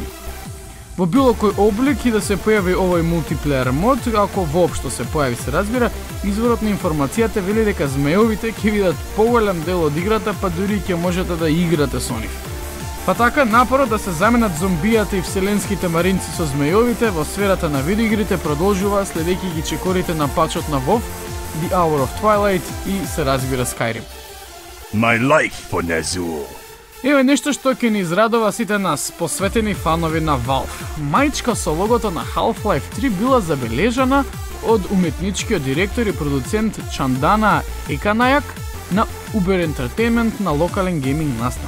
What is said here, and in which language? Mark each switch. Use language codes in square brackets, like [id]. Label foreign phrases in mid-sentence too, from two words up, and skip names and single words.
[mk] Во било кој облик и да се појави овој мултиплеер мод, ако воопшто се појави, се разбира, изворот на информацијата вели дека змејовите ќе видат поголем дел од играта, па дури ќе можете да играте со нив. Па така, напорот да се заменат зомбијата и вселенските маринци со змејовите во сферата на видеоигрите продолжува следејќи ги чекорите на пачот на WoW, The Hour of Twilight и се разбира Skyrim. [en] My life for Nazul. [mk] Еве нешто што ќе ни израдува сите нас, посветени фанови на Valve. Мајчка со логото на Half-Life 3 била забележана од уметничкиот директор и продуцент Чандана Еканајак на Uber Entertainment на локален гейминг настан.